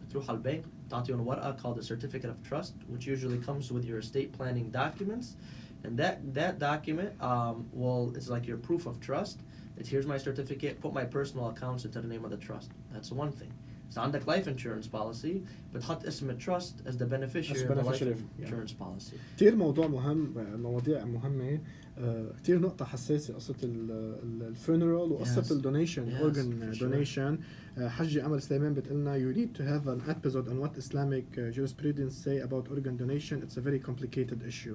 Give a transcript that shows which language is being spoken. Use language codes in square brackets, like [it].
[ar] تروح على البنك تعطيهم ورقة [en] called the certificate of trust, which usually comes with your estate planning documents, and that document it's like your proof of trust. It's here's my certificate, put my personal accounts into the name of the trust. That's one thing. So [ar] عندك [en] life insurance policy, [ar] بتحط اسم [en] trust as the beneficiary of the life insurance policy. [ar] كتير موضوع مهم، مواضيع مهمة، كتير نقطة حساسة، قصة الفينرال وقصة الدونيشن، organ donation. حجي أمل سليمان بتقلنا [en] you need to have an episode on what Islamic jurisprudence say about organ donation. It's a very complicated issue.